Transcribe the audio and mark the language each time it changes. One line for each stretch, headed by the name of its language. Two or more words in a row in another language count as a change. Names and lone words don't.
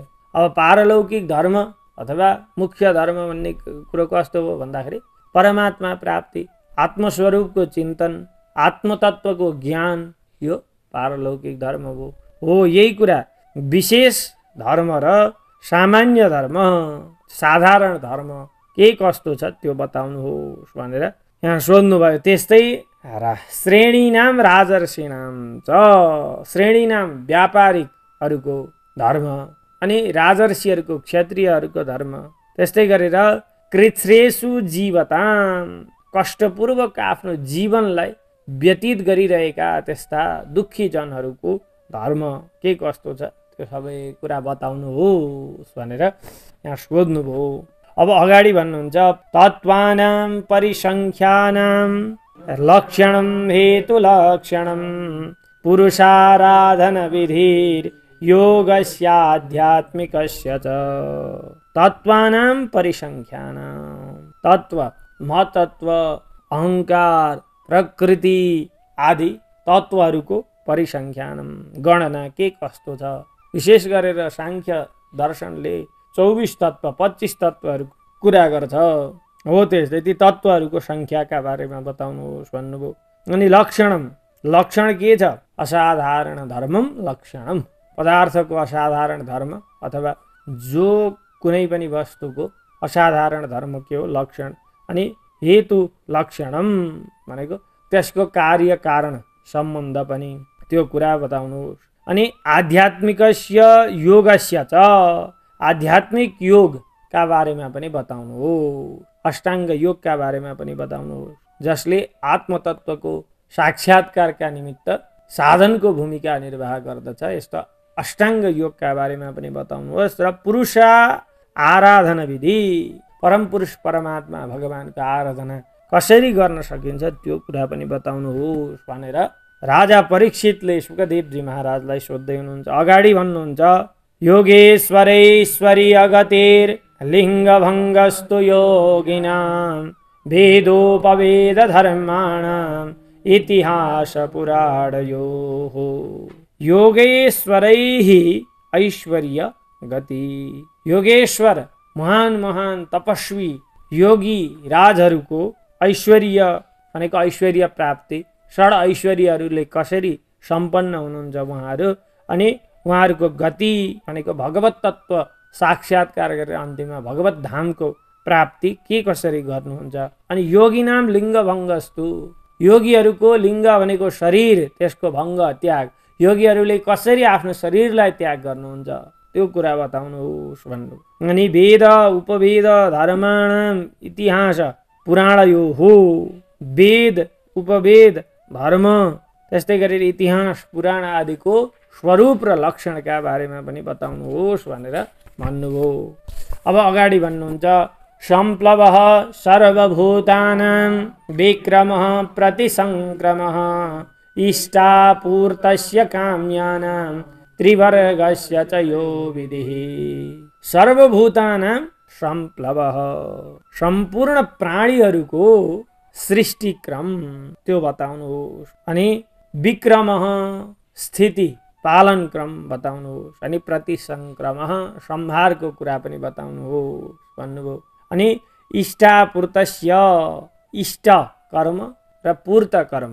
Nepali: अब पारलौकिक धर्म अथवा मुख्य धर्म भन्ने कुरो कस्तो हो भन्दाखेरि परमात्मा प्राप्ति आत्मस्वरूपको चिन्तन आत्मतत्वको ज्ञान यो पारलौकिक धर्म हो। यही कुरा विशेष धर्म र सामान्य धर्म साधारण धर्म के कस्तो छ त्यो बताउनुहोस् भनेर यहाँ सोध्नुभयो। त्यस्तै
Sanskrit: श्रेणीनाम राजर्षिणाम च श्रेणीनाम
Nepali: व्यापारिकहरूको धर्म अनि राजर्षिहरूको क्षत्रियहरूको धर्म त्यस्तै गरेर
Sanskrit: कृच्छ्रेषु जीवताम
Nepali: कष्टपूर्वक आफ्नो जीवनलाई व्यतीत गरिरहेका त्यस्ता दुःखी जनहरूको धर्म के कस्तो छ त्यो सबै कुरा बताउनुहोस् भनेर यहाँ सोध्नुभयो। अब अगाडि भन्नुहुन्छ
Sanskrit: तत्त्वानां परिसंख्यानां लक्षणं हेतु लक्षणं पुरुषाराधन विधिर योगस्याध्यात्मिकस्य च तत्त्वानां परिसंख्यानां
Nepali: तत्त्व महतत्व अहंकार प्रकृति आदि तत्त्वहरूको परिसंख्यानम गणना के कस्तो छ। विशेष गरेर सांख्य दर्शनले 24 तत्त्व 25 तत्त्वहरूको कुरा गर्छ हो। त्यस्तै ती तत्त्वहरूको संख्याका बारेमा बताउनुहोस् भन्नुभयो। अनि लक्षण के छ
Sanskrit: असाधारण धर्मम लक्षणम
Nepali: पदार्थको असाधारण धर्म अथवा जो कुनै पनि वस्तुको असाधारण धर्म के हो लक्षण। अनि
Sanskrit: हेतु लक्षणम
Nepali: भनेको त्यसको कार्य कारण सम्बन्ध पनि त्यो कुरा बताउनुहोस्। अनि
Sanskrit: आध्यात्मिकस्य योगस्य च
Nepali: आध्यात्मिक योगका बारेमा पनि बताउनुहोस्। अष्टाङ्ग योगका बारेमा पनि बताउनुहोस् जसले आत्मतत्वको साक्षात्कारका निमित्त साधनको भूमिका निर्वाह गर्दछ। यस्तो अष्टाङ्ग योगका बारेमा पनि बताउनुहोस्। र पुरुष आराधना विधि परम पुरुष परमात्मा भगवानको आराधना कसरी गर्न सकिन्छ त्यो कुरा पनि बताउनुहोस् भनेर राजा परीक्षितले सुखदेवजी महाराजलाई सोध्दै हुनुहुन्छ। अगाडि भन्नुहुन्छ
Sanskrit: योगेश्वरेश्वरी अगतिर लिङ्गभङ्गस्तु योगिनां वेदोपवेद धर्माणाम् इतिहास पुराणयोः योगेश्वरैः ऐश्वर्य गति।
Nepali: योगेश्वर महान तपस्वी योगी राजहरूको ऐश्वर्य भनेको ऐश्वर्य प्राप्ति षड ऐश्वर्यहरूले कसरी सम्पन्न हुनुहुन्छ उहाँहरू। अनि उहाँहरूको गति भनेको भगवत तत्त्व साक्षात्कार गरेर अन्तिममा भगवत धामको प्राप्ति के कसरी गर्नुहुन्छ। अनि
Sanskrit: योगी नाम लिङ्ग भङ्गस्तु
Nepali: योगीहरूको लिङ्ग भनेको शरीर त्यसको भङ्ग त्याग योगीहरूले कसरी आफ्नो शरीरलाई त्याग गर्नुहुन्छ त्यो कुरा बताउनुहोस् भन्नु। अनि
Sanskrit: वेद उपवेद धर्माणाम इतिहास पुराणयोः
Nepali: वेद उपवेद धर्म त्यस्तै गरेर इतिहास पुराण आदिको स्वरूप र लक्षणका बारेमा पनि बताउनुहोस् भनेर भन्नुभयो। अब अगाडि भन्नुहुन्छ
Sanskrit: सम्प्लवः सर्वभूतानां विक्रमः प्रतिसंक्रमः इष्टापूर्तस्य काम्यानां त्रिवर्गस्य च यो विधिः। सर्वभूतानां सम्प्लवः
Nepali: सम्पूर्ण प्राणीहरूको सृष्टिक्रम त्यो बताउनुहोस्। अनि विक्रमः स्थिति पालन क्रम बताउनुहोस्। अनि प्रतिसंक्रमः संहारको कुरा पनि बताउनुहोस् भन्नुभयो। अनि इष्टापूर्तस्य इष्ट कर्म र पूर्त कर्म।